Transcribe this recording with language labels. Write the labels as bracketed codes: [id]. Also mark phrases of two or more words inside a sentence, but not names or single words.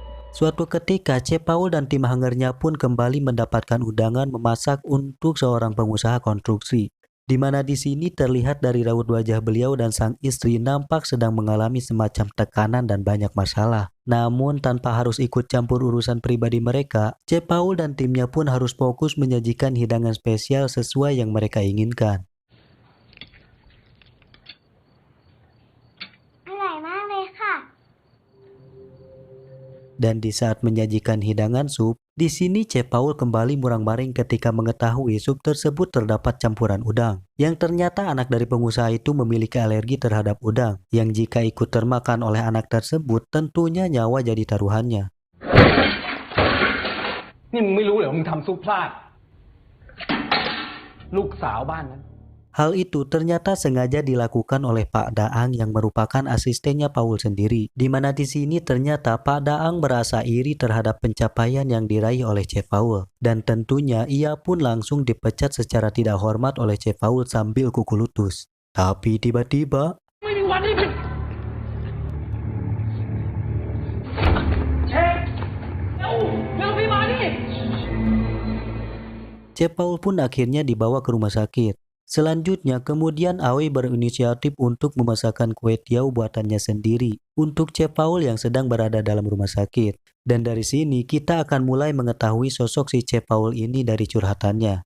[id] Suatu ketika, Chef Paul dan tim hangernya pun kembali mendapatkan undangan memasak untuk seorang pengusaha konstruksi, di mana di sini terlihat dari raut wajah beliau dan sang istri nampak sedang mengalami semacam tekanan dan banyak masalah. Namun tanpa harus ikut campur urusan pribadi mereka, Chef Paul dan timnya pun harus fokus menyajikan hidangan spesial sesuai yang mereka inginkan. [th] อร่อยมากเลยค่ะ [id] Dan di saat menyajikan hidangan sup, di sini Chef Paul kembali murang-maring ketika mengetahui sup tersebut terdapat campuran udang. Yang ternyata anak dari pengusaha itu memiliki alergi terhadap udang, yang jika ikut termakan oleh anak tersebut tentunya nyawa jadi taruhannya. [th] นี่มึงไม่รู้เหรอมึงทำซุปพลาด ลูกสาวบ้านนั้น [id] Hal itu ternyata sengaja dilakukan oleh Pak Daang yang merupakan asistennya Paul sendiri, di mana di sini ternyata Pak Daang merasa iri terhadap pencapaian yang diraih oleh Chef Paul, dan tentunya ia pun langsung dipecat secara tidak hormat oleh Chef Paul sambil kuku lutut. Tapi tiba-tiba [th] ไม่มีวันนี้ผิดเชฟเร็วพี่มาดิ [id] Chef Paul pun akhirnya dibawa ke rumah sakit. Selanjutnya, kemudian Aoi berinisiatif untuk memasakkan kue tiaw buatannya sendiri untuk Chef Paul yang sedang berada dalam rumah sakit. Dan dari sini kita akan mulai mengetahui sosok si Chef Paul ini dari curhatannya.